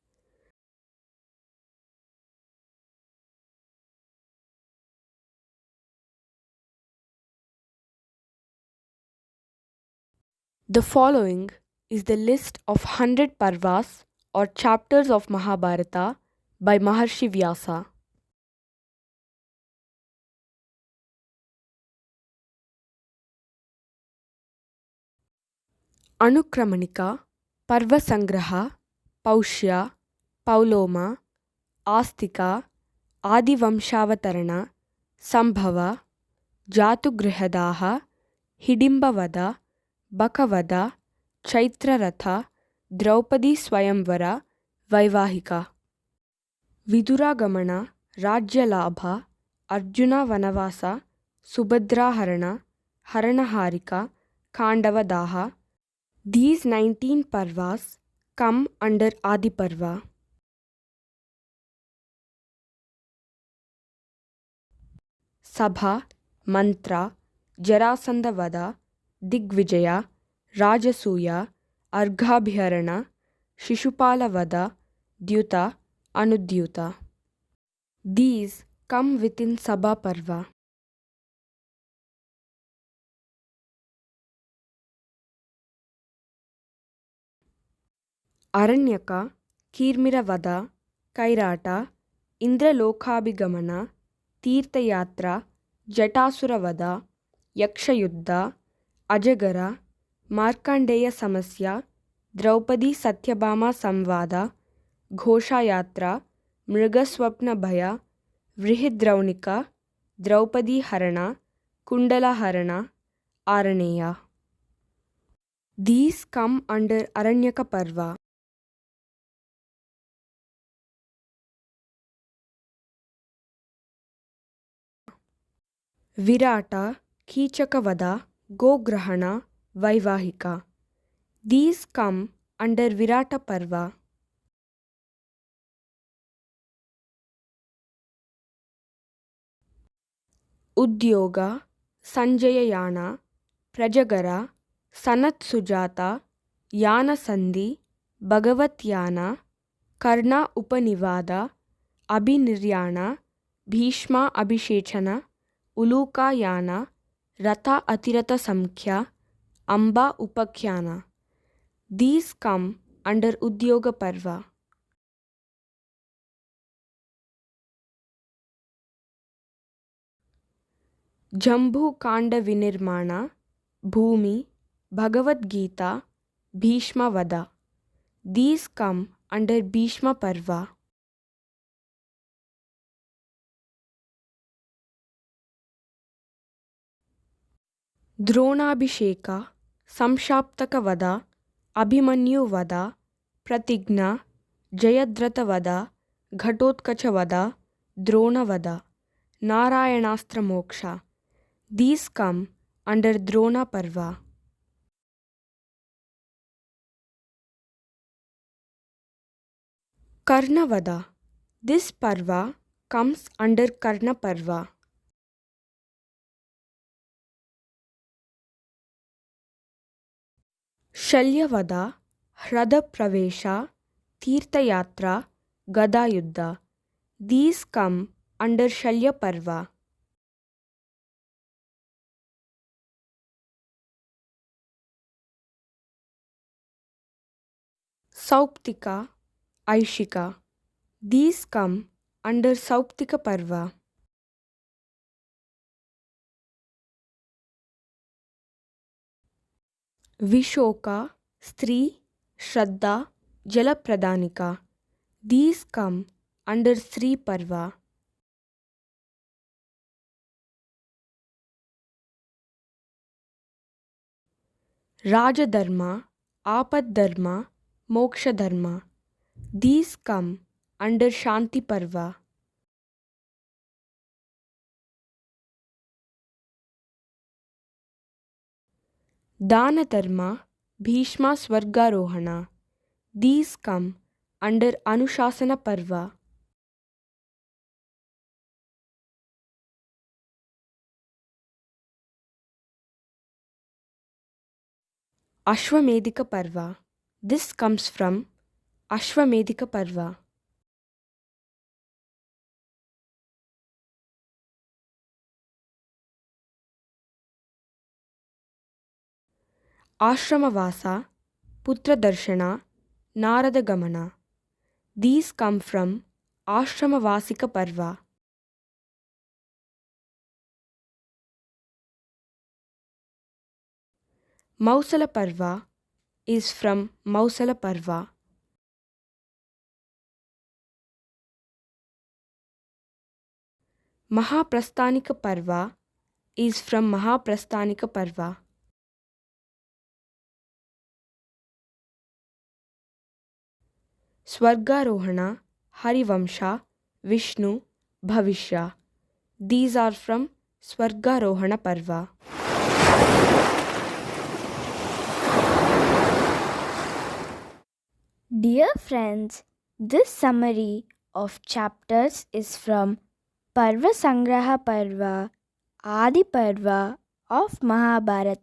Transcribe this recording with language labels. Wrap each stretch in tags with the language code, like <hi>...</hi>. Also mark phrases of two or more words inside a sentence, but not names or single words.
<en>The following is the list of 100 Parvas or chapters of Mahabharata by Maharshi Vyasa. Anukramanika, Parva Sangraha, Paushya, Pauloma, Astika, Adivamshavatarana, Sambhava, Jatugrihadaha, Hidimbavada, Bakavada, Chaitraratha, Draupadi Swayamvara, Vaivahika. Viduragamana, Rajyalabha, Arjuna Vanavasa, Subhadraharana, Haranaharika, Kandavadaha. These 19 Parvas come under Adi Parva. Sabha, Mantra, Jarasandavada, Digvijaya, Rajasuya, Arghabhyarana, Shishupalavada, Dyuta, Anudyuta. These come within Sabha Parva. Aranyaka, Kirmiravada, Kairata, Indralokhabhigamana, Tirthayatra, Jatasuravada, Yakshayuddha, ಅಜಗರ, ಮಾರ್ಕಂಡೇಯ ಸಮಸ್ಯ, ದ್ರೌಪದಿ ಸತ್ಯಭಾಮ ಸಂವಾದ, ಘೋಷಯಾತ್ರ, ಮೃಗಸ್ವಪ್ನ ಭಯ, ಬೃಹದ್ರೌಣಿಕ, ದ್ರೌಪದಿ ಹರಣ, ಕುಂಡಲ ಹರಣ, ಆರಣೇಯ. These come under Aranyaka Parva. ವಿರಾಟ, ಕೀಚಕವಧ, ಗೋಗ್ರಹಣ, ವೈವಾಹಿಕ. These come under Virata Parva. ಉದ್ಯೋಗ, ಸಂಜಯಯಾನ, ಪ್ರಜಗರ, ಸನತ್ ಸುಜಾತ, ಯಾನ ಸಂಧಿ, ಭಗವತ್ಯಾನ, ಕರ್ಣ ಉಪನಿವಾದ, ಅಭಿನಿರ್ಯಾಣ, ಭೀಷ್ಮ ಅಭಿಷೇಚನ, ಉಲೂಕಾಯಾನ, ರಥ ಅತಿರಥ ಸಂಖ್ಯ, ಅಂಬಾ ಉಪಖ್ಯಾನ. These come under Udyoga Parva. ಜಂಬೂ ಕಾಂಡ ವಿನಿರ್ಮಾಣ, ಭೂಮಿ, ಭಗವದ್ಗೀತಾ, ಭೀಷ್ಮವಧ. These come under Bhishma Parva. ದ್ರೋಣಾಭಿಷೇಕ, ಸಂಶಾಪ್ತಕ ವಧ, ಅಭಿಮನ್ಯು ವಧ, ಪ್ರತಿಜ್ಞಾ, ಜಯದ್ರಥ ವಧ, ಘಟೋತ್ಕಚ ವಧ, ದ್ರೋಣ ವಧ, ನಾರಾಯಣಾಸ್ತ್ರ ಮೋಕ್ಷ. These come under Drona Parva. Karna Vada. This Parva comes under Karna Parva. ಶಲ್ಯವಧ, ಹೃದ ಪ್ರವೇಶ, ತೀರ್ಥಯಾತ್ರ, ಗದಾಯುದ್ಧ. These come under Shalya Parva. Sauptika, Aishika. These come under Sauptika Parva. ವಿಶೋಕ, ಸ್ತ್ರೀ, ಶ್ರದ್ಧಾ, ಜಲಪ್ರದಾನಿಕ. These come under Sri Parva. ರಾಜಧರ್ಮ, ಆಪದ್ಧರ್ಮ, ಮೋಕ್ಷಧರ್ಮ. These come under Shanti Parva. ದಾನ ಧರ್ಮ, ಭೀಷ್ಮ ಸ್ವರ್ಗಾರೋಹಣ. These come under Anushasana Parva. Ashwamedhika Parva. This comes from Ashwamedhika Parva. ಆಶ್ರಮವಾಸ, ಪುತ್ರದರ್ಶನ, ನಾರದ ಗಮನ. These come from Ashramavasika Parva. Mausala Parva is from Mausala Parva. Mahaprasthanika Parva is from Mahaprasthanika Parva. ಸ್ವರ್ಗಾರೋಹಣ, ಹರಿವಂಶ, ವಿಷ್ಣು, ಭವಿಷ್ಯ. These are from ಸ್ವರ್ಗಾರೋಹಣ Parva. Dear friends, this summary of chapters is from Parva Sangraha Parva, Adi Parva of Mahabharata.</en>